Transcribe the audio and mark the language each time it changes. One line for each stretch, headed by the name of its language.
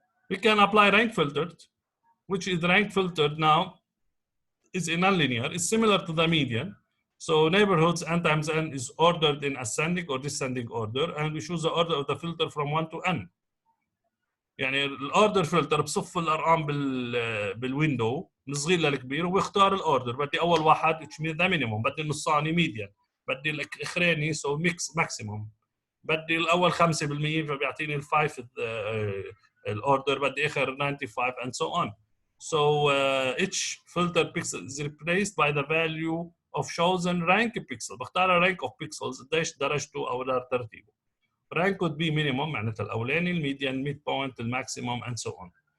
English: We can apply rank filtered, which is rank filtered now is a nonlinear. It's similar to the median. So neighborhoods n times n is ordered in ascending or descending order, and we choose the order of the filter from 1 to n.
Arabic: يعني الاوردر فلتر بصف الارقام بالويندو من الصغير للكبير وبيختار الاوردر. بدي اول واحد
English: which means the minimum،
Arabic: بدي النصاني ميديان، بدي الاخراني
English: so mix maximum،
Arabic: بدي الاول 5% فبيعطيني الفايف الاوردر، بدي اخر 95
English: and so on. So each filter pixel is replaced by the value of chosen rank pixel.
Arabic: بختار
English: rank of pixels
Arabic: قديش درجته او ترتيبه.
English: Rank could be minimum
Arabic: معناتها الأولاني،
English: الميديان midpoint الماكسيموم and so on.